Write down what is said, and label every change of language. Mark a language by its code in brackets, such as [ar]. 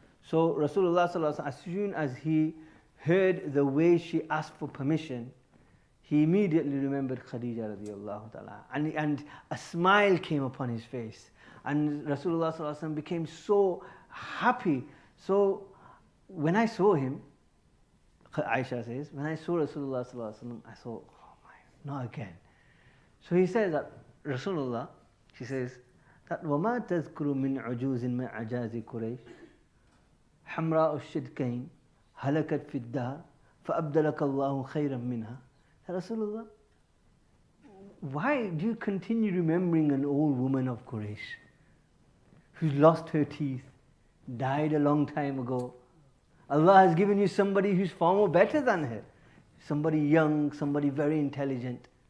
[en] So Rasulullah sallallahu alaihi wasallam, as soon as he heard the way she asked for permission, he immediately remembered Khadija radiallahu ta'ala, and a smile came upon his face, and Rasulullah sallallahu alaihi wasallam became so happy. So when I saw him, Aisha says, when I saw Rasulullah sallallahu alaihi wasallam, I thought, oh my, not again. So he says that [ar] Rasulullah, she says that وَمَا تَذْكُرُ مِنْ عُجُوزٍ مِنْ عَجَازِ قُرَيْشٍ حَمْرَاءُ الشِّدْكَيْنِ هَلَكَتْ فِي الدَّارِ فَأَبْدَلَكَ اللَّهُ خَيْرًا مِنْهَا. [en] Rasulullah, why do you continue remembering an old woman of Quraysh who's lost her teeth, died a long time ago? Allah has given you somebody who's far more better than her, somebody young, somebody very intelligent.